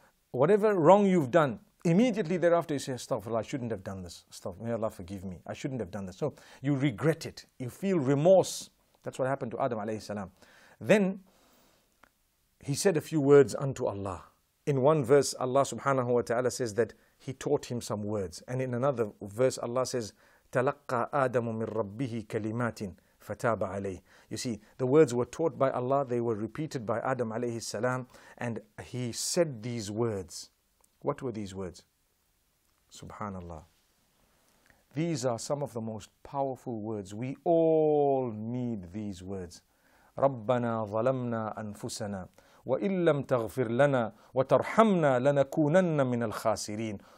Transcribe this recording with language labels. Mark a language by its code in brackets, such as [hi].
[en] Whatever wrong you've done, immediately thereafter you say, Astaghfirullah, I shouldn't have done this. Astaghfirullah, may Allah forgive me. I shouldn't have done this. So you regret it. You feel remorse. That's what happened to Adam alayhi salam. Then he said a few words unto Allah. In one verse, Allah subhanahu wa ta'ala says that He taught him some words. And in another verse, Allah says, [ar] تَلَقَّى آدَمُ مِنْ رَبِّهِ كَلِمَاتٍ فَتَابَ عَلَيْهِ. [en] You see, the words were taught by Allah, they were repeated by Adam alayhi salam, and he said these words. What were these words? Subhanallah. These are some of the most powerful words. We all need these words. [ar] رَبَّنَا ظَلَمْنَا أَنفُسَنَا وَإِن لَمْ تَغْفِرْ لَنَا وَتَرْحَمْنَا لَنَكُونَنَّ مِنَ الْخَاسِرِينَ.